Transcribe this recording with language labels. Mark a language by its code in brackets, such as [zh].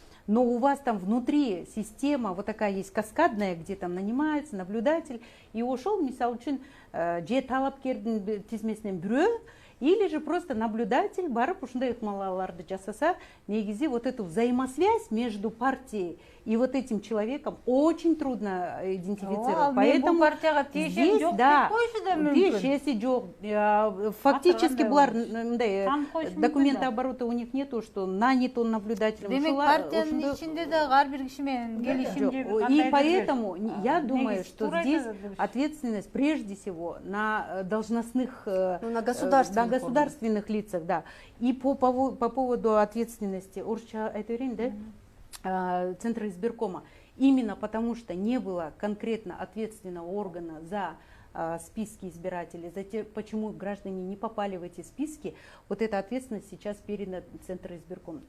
[ru] Но у вас там внутри система вот такая есть каскадная, где там нанимается наблюдатель, и ушел, [ky] мисал үшін, же талапкердің тизмесінен бирөө, [ru] или же просто наблюдатель [ky] барып ушундай ыкмаларды жасаса, негизи [ru] вот эту взаимосвязь между партией и вот этим человеком очень трудно идентифицировать. Поэтому здесь, да, [ky] тиешеси жок, [ru] фактически [ky] булар [ru] документы оборота у них нету, что нанят он наблюдателем. [ky] Демек партиянын ичинде да ар бир киши менен келишимди. [ru] И поэтому я думаю, что здесь ответственность прежде всего на должностных, на государственных лицах, да. И по поводу ответственности, это время, да? Центра избиркома. Именно потому, что не было конкретно ответственного органа за списки избирателей, за те, почему граждане не попали в эти списки, вот эта ответственность сейчас передана Центру избиркома.